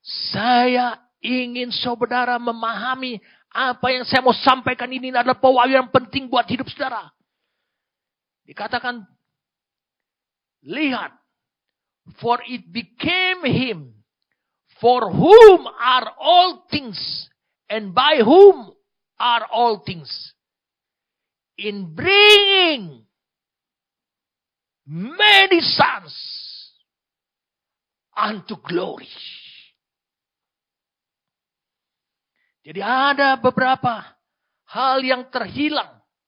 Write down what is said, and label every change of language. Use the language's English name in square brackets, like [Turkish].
[Indonesian] Saya ingin saudara memahami apa yang saya mau sampaikan ini adalah pewahyuan yang penting buat hidup saudara. Dikatakan, lihat, [English] for it became him, for whom are all things, and by whom are all things, in bringing many sons unto glory. [Indonesian] Jadi ada beberapa hal yang terhilang